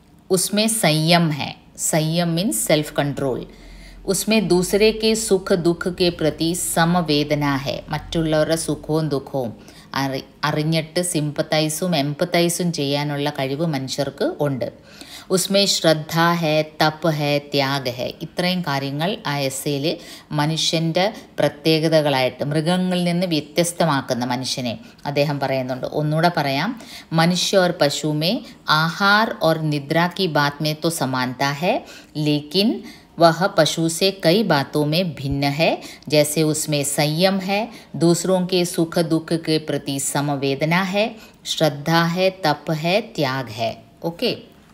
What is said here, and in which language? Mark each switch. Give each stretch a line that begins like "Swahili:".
Hindi: उसमें संयम है. संयम
English: Means self control.
Hindi: उसमें दूसरे के सुख दुख के प्रति समवेदना है.
Malayalam: മറ്റുള്ളവരുടെ സുഖവും ദുഃഖവും അറിഞ്ഞിട്ട് സിമ്പത്തൈസും എംപത്തൈസും ചെയ്യാനുള്ള കഴിവ് മനുഷ്യർക്ക് ഉണ്ട്.
Hindi: ഉസ്മേ ശ്രദ്ധ ഹെ, തപ് ഹെ, ത്യാഗ് ഹെ.
Malayalam: ഇത്രയും കാര്യങ്ങൾ ആ എസ്സേയിൽ മനുഷ്യൻ്റെ പ്രത്യേകതകളായിട്ട് മൃഗങ്ങളിൽ നിന്ന് വ്യത്യസ്തമാക്കുന്ന മനുഷ്യനെ അദ്ദേഹം പറയുന്നുണ്ട്. ഒന്നുകൂടെ പറയാം,
Hindi: മനുഷ്യ और पशु में आहार और निद्रा की बात में तो समानता है, लेकिन वह पशु से कई बातों में भिन्न है. जैसे उसमें संयम है, दूसरों के सुख दुख के प्रति समवेदना है, श्रद्धा है, तप है, त्याग है. ओके.